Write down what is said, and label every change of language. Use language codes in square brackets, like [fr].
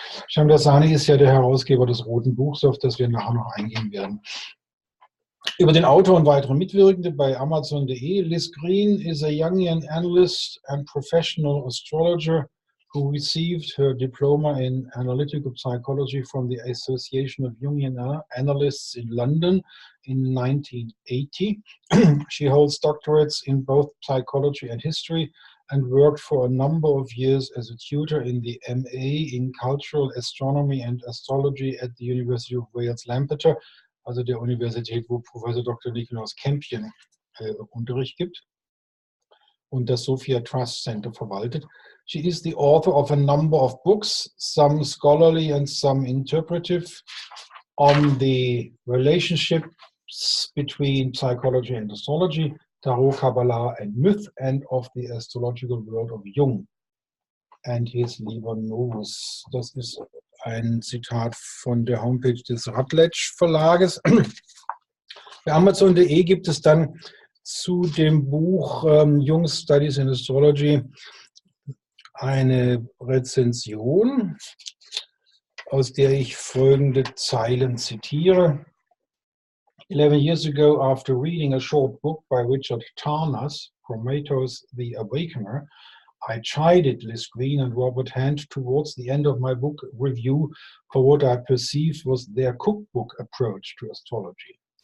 [de] Shamdasani ist ja der Herausgeber des Roten Buchs, auf das wir nachher noch eingehen werden. Über den Autor und weitere Mitwirkende bei Amazon.de. [en] Liz Green is a Jungian analyst and professional astrologer who received her diploma in analytical psychology from the Association of Jungian Analysts in London in 1980. She holds doctorates in both psychology and history and worked for a number of years as a tutor in the MA in Cultural Astronomy and Astrology at the University of Wales, Lampeter, [de] also der Universität, wo Professor Dr. Nikolaus Kempchen Unterricht gibt und das Sophia Trust Center verwaltet. [en] She is the author of a number of books, some scholarly and some interpretive, on the relationships between psychology and astrology, Tarot, Kabbalah and myth, and of the astrological world of Jung and his Liber Novus. [de] Das ist ein Zitat von der Homepage des Routledge Verlages. Bei Amazon.de gibt es dann zu dem Buch Jung's Studies in Astrology eine Rezension, aus der ich folgende Zeilen zitiere. [en] 11 years ago, after reading a short book by Richard Tarnas, Prometheus the Awakener, I chided Liz Green and Robert Hand towards the end of my book review for what I perceived was their cookbook approach to astrology.